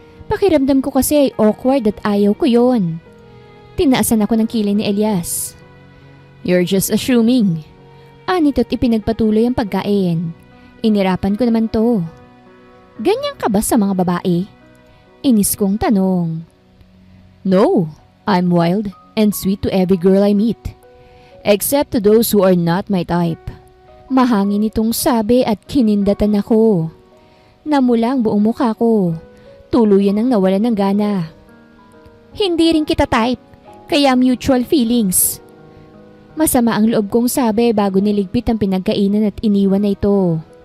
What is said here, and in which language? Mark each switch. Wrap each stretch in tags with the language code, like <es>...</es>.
<tl>Pakiramdam ko kasi ay awkward at ayaw ko yon. Tinaasan ako ng kilay ni Elias.</tl> <en>You're just assuming.</en> <tl>Anito't ipinagpatuloy ang pagkain. Inirapan ko naman to. Ganyan ka ba sa mga babae? Inis kong tanong.</tl> <en>No, I'm wild and sweet to every girl I meet. Except to those who are not my type.</en> <tl>Mahangin itong sabi at kinindatan ako. Namula ang buong mukha ko. Tuluyan ang nawalan ng gana. Hindi rin kita type, kaya mutual feelings. Masama ang loob kong sabi bago niligpit ang pinagkainan at iniwan na ito.</tl>